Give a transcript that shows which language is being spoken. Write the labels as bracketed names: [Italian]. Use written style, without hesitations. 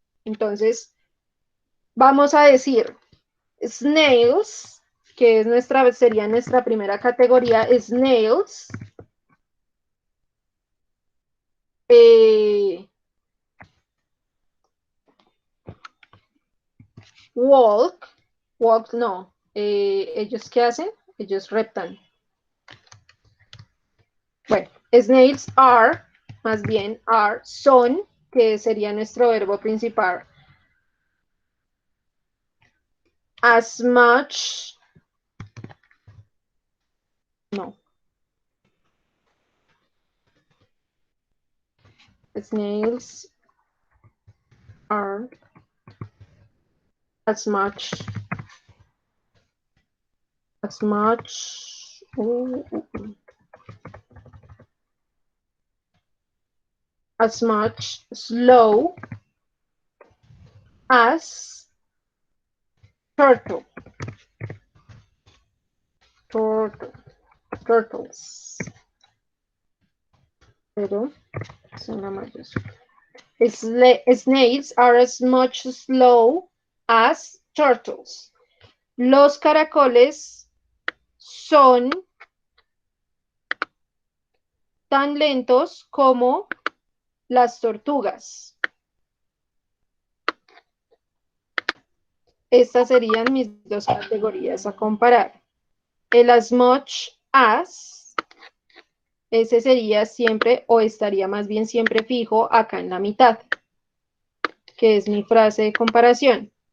[Spanish] Entonces, vamos a decir snails, que es sería nuestra primera categoría, snails, eh, walk, walk no, ellos ¿qué hacen? Ellos reptan. Bueno, snails are, más bien are, son, que sería nuestro verbo principal, as much, no, [English] snails are as much, as much, as much slow as turtle, turtle, turtles. [Spanish] Pero es una mayúscula. [English] Snails are as much slow as turtles. [Spanish] Los caracoles son tan lentos como las tortugas. Estas serían mis dos categorías a comparar. El as much as, ese sería siempre o estaría más bien siempre fijo acá en la mitad, que es mi frase de comparación.